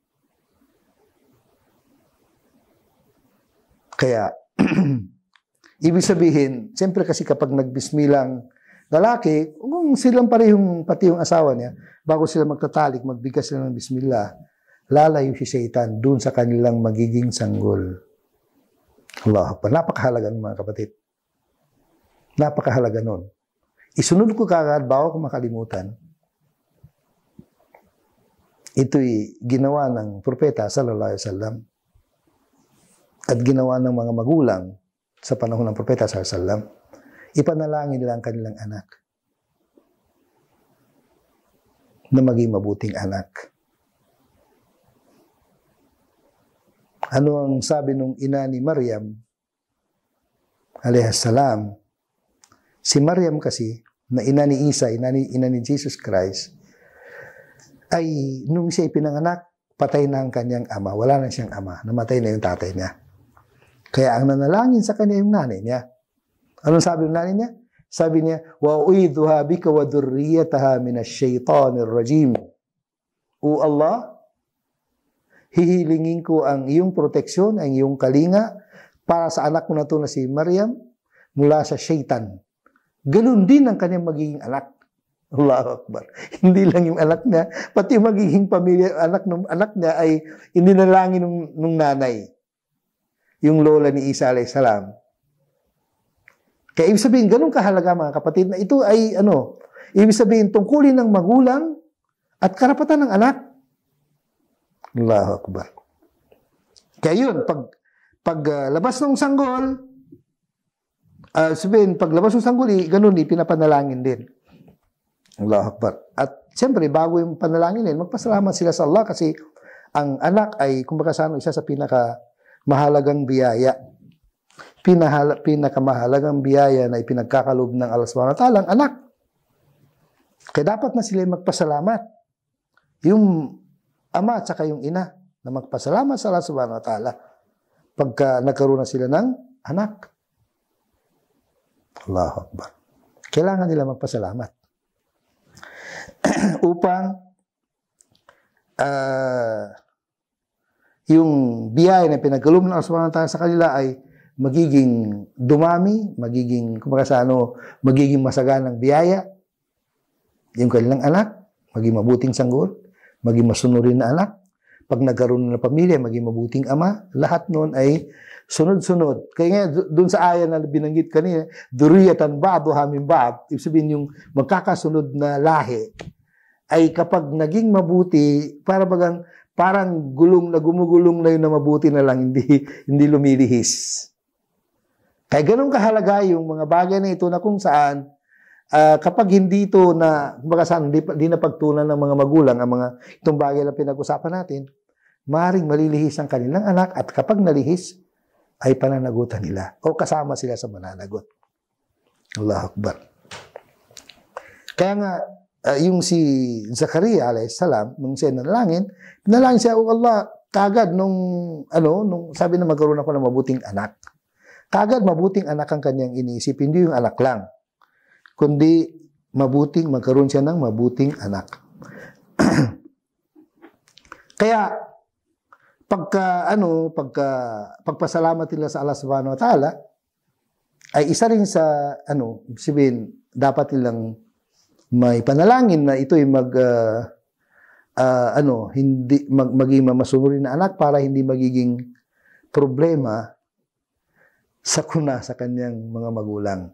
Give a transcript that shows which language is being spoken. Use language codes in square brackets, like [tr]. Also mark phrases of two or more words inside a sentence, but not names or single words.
[tl] Kaya, ibig sabihin, siyempre kasi kapag nagbismilang lalaki, kung silang parehong, pati yung asawa niya, bago sila magtatalik, magbigkas sila ng bismillah, lalayo si Shaitan dun sa kanilang magiging sanggol. [ar] الله أكبر. [tl] Napakahalaga mga kapatid. Napakahalaga nun. Isunod ko kagad, bago ko makalimutan. Ito'y ginawa ng propeta [ar] صلى الله عليه وسلم [tl] at ginawa ng mga magulang sa panahon ng propeta [ar] صلى الله عليه وسلم. [tl] Ipanalangin nila ang kanilang anak na maging mabuting anak. Ano ang sabi nung ina ni Maryam [ar] عليه السلام? [tl] Si Maryam kasi, na ina ni Isa, ina ni Jesus Christ, ay nung siya ipinanganak, patay na ang kanyang ama. Wala na siyang ama. Namatay na yung tatay niya. Kaya ang nanalangin sa kanya yung nanay niya. Anong sabi ng nanay niya? Sabi niya, [ar] وَأُعِيذُهَا بِكَ وَذُرِّيَّتَهَا مِنَ الشَّيْطَانِ الرَّجِيمِ. [tl] O Allah, hihilingin ko ang iyong proteksyon, ang iyong kalinga, para sa anak ko na ito na si Maryam, mula sa Shaitan. Ganun din ang kanyang magiging anak. [ar] الله أكبر. [tl] Hindi lang yung anak niya, pati yung magiging pamilya, anak niya ay ininalangin nung nanay. Yung lola ni Isa [ar] عليه السلام. [tl] Kaya ibig sabihin, ganun kahalaga mga kapatid, na ito ay ibig sabihin, tungkulin ng magulang at karapatan ng anak. [ar] الله أكبر. [tl] Kaya yun, pag labas ng sanggol, sabihin, paglabas ng sanggol, ganun, pinapanalangin din. [ar] الله أكبر. [tl] At siyempre, bago yung panalangin din, magpasalamat sila sa Allah kasi ang anak ay, kumbaga sa isa sa pinakamahalagang biyaya. Pinakamahalagang biyaya na ipinagkakalob ng Allah [ar] سبحانه وتعالى, [tl] ang anak. Kaya dapat na sila magpasalamat. Yung ama at saka yung ina na magpasalamat sa Allah [ar] سبحانه وتعالى [tl] pagka nagkaroon na sila ng anak. [ar] الله أكبر. [tl] Kailangan nila magpasalamat. upang yung biyaya na pinagkaloob ng Allah [ar] سبحانه وتعالى [tl] sa kanila ay magiging dumami, magiging, magiging masaganang biyaya. Yung kanilang anak, maging mabuting sanggol, maging masunurin na anak. Pag nagkaroon ng pamilya, maging mabuting ama. Lahat noon ay sunod-sunod. Kaya nga, doon sa aya na binanggit kanina, [ar] ذرية بعضها من بعض, [tl] ibig sabihin yung magkakasunod na lahi, ay kapag naging mabuti, parang gulong na gumugulong na yun na mabuti na lang, hindi lumilihis. Kaya ganun kahalaga yung mga bagay na ito na kung saan kapag hindi ito na, hindi na pagtunan ng mga magulang ang mga itong bagay na pinag-usapan natin, maaaring malilihis ang kanilang anak at kapag nalihis, ay pananagutan nila o kasama sila sa mananagot. [ar] الله أكبر. [tl] Kaya nga, yung si Zakaria [ar] عليه السلام, [tl] nung siya nanalangin siya, "Oh Allah," kagad nung sabi na magkaroon ako ng mabuting anak. Kagad mabuting anak ang kanyang iniisip, hindi yung anak lang, kundi magkaroon siya ng mabuting anak. Kaya pagpasalamat nila sa Allah [ar] سبحانه وتعالى [tl] ay isa rin sa sabihin, dapat nilang may panalangin na ito'y maging masunurin na anak para hindi magiging problema sa kanyang mga magulang.